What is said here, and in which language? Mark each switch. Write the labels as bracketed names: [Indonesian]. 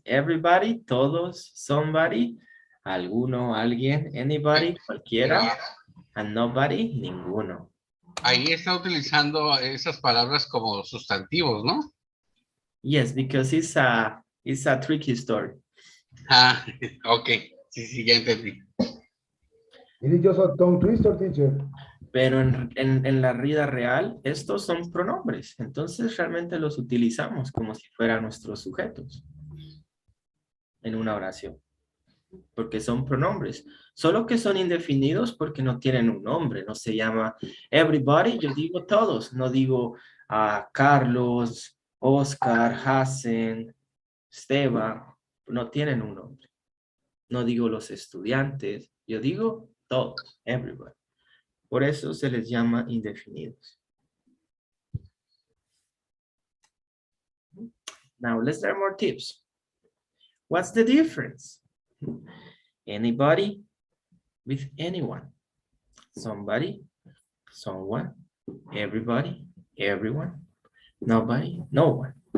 [Spanish] Everybody, todos, somebody, alguno, alguien, anybody, cualquiera, and nobody, ninguno. Ahí está utilizando esas palabras como sustantivos, ¿no? [English] Yes, because it's a tricky story. [Spanish] Ok. Sí, ya entendí. [English] It is just a tongue twister, teacher. [Spanish] Pero en la vida real, estos son pronombres. Entonces realmente los utilizamos como si fueran nuestros sujetos en una oración. Porque son pronombres. Solo que son indefinidos porque no tienen un nombre. No se llama everybody, yo digo todos. No digo a Carlos, Oscar, Hassen, Esteban. No tienen un nombre. No digo los estudiantes. Yo digo todos, everybody. Por eso se les llama indefinidos. [English] Now let's learn more tips. What's the difference? Anybody with anyone. Somebody, someone, everybody, everyone, nobody, no one.